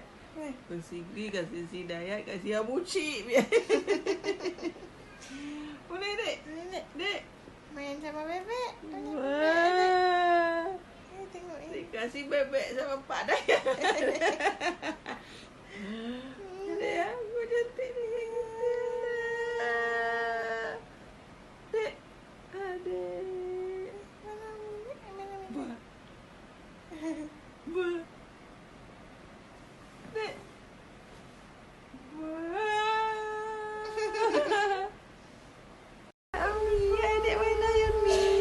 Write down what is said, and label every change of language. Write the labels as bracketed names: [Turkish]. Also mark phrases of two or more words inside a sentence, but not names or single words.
[Indonesian] Kasih si Dayat, kasih abuci. Boleh, Dek? Dek. Main sama bebek. Wah. Tengok ini. Dikasih bebek sama Pak Dayat. Dek ya, aku cantik ni. Dek. Adik. Ba. Dek. Adik main ayun ni.